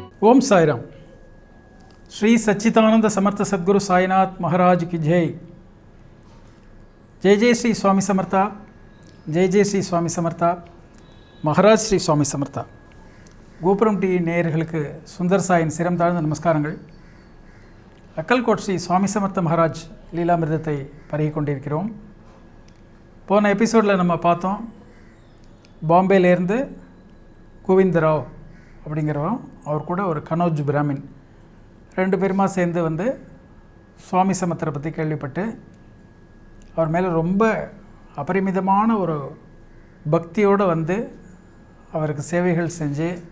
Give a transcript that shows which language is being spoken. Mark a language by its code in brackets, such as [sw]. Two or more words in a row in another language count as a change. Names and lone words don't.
[hi] ओम साईराम। श्री सच्चिदानंद समर्थ सद्गुरु साईनाथ महाराज की जय। [mr] जय जय श्री स्वामी समर्था, जय जय श्री स्वामी समर्था, महाराज श्री स्वामी समर्था। [ta] கோபுரம் டி நேயர்களுக்கு சுந்தர் சாயின் சிரம் தாழ்ந்த நமஸ்காரங்கள். அக்கல்கோட் ஸ்ரீ சுவாமி சமர்த்த மகாராஜ் லீலாமிர்தத்தை பருகி கொண்டிருக்கிறோம். போன எபிசோடில் நம்ம பார்த்தோம், பாம்பேலேருந்து கோவிந்தராவ் அப்படிங்கிறவன், அவர் கூட ஒரு கனோஜ் பிராமின், ரெண்டு பேருமா சேர்ந்து வந்து சுவாமி சமர்த்தரை பற்றி கேள்விப்பட்டு அவர் மேலே ரொம்ப அபரிமிதமான ஒரு பக்தியோடு வந்து அவருக்கு சேவைகள் செஞ்சு